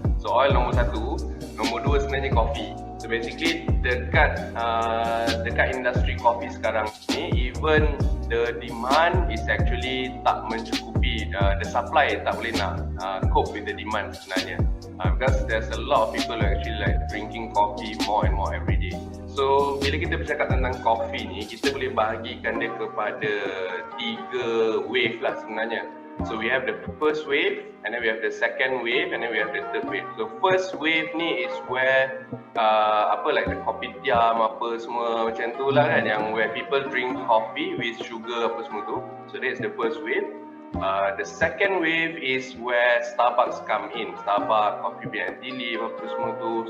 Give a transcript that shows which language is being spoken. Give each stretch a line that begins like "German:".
English: So oil
Malay: nombor 1, nombor 2 sebenarnya
English: coffee. So basically
Malay: dekat industri kopi sekarang ni,
English: even the demand is actually
Malay: tak mencukupi,
English: the supply
Malay: tak boleh nak
English: cope with the demand sebenarnya. Because there's a lot of people who actually like drinking coffee more and more every day.
Malay: So bila kita bercakap tentang coffee ni, kita boleh bahagikan dia kepada 3 wave lah sebenarnya.
English: So we have the first wave, and then we have the second wave, and then we have the third wave. So first wave ni is where like the kopitiam
Malay: apa semua macam tu lah kan, yang
English: where people drink coffee with sugar
Malay: apa semua tu.
English: So that's the first wave. The second wave is where Starbucks come in, Starbucks, Coffee Bean Tea Leaf
Malay: apa semua tu.